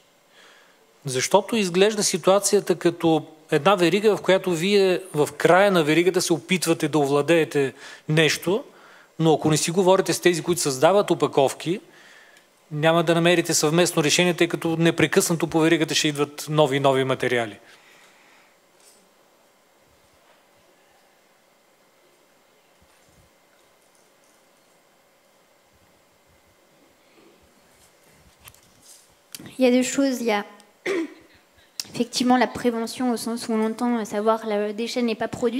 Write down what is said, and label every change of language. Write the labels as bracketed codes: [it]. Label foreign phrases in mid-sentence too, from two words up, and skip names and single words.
[bg] Защото изглежда ситуацията като една верига, в която вие в края на веригата се опитвате да овладеете нещо, но ако не си говорите с тези, които създават опаковки, няма да намерите съвместно решение, тъй като непрекъснато по веригата ще идват нови и нови материали. [fr] Il y a deux choses. Il y a effectivement la prévention au sens où on entend savoir le déchet n'est pas produit.